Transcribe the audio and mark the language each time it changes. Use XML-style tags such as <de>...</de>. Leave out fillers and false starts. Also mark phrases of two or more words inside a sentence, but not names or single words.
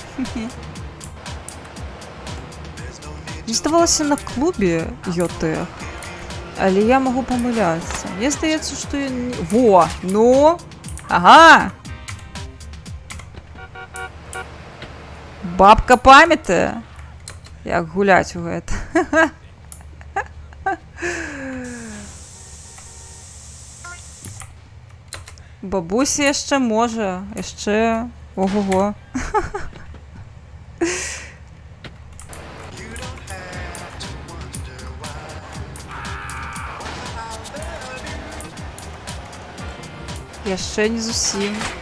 <uk>Мені здавалося на клубі ЙОТ, але я можу помилятися. Мені здається, що я не... Во! Ну! Ага!</uk> <be>Бабка пам'ятає, як гулять у гэта. Бабуся яшчэ можа, яшчэ... Ого-го. Яшчэ не зусім.</be>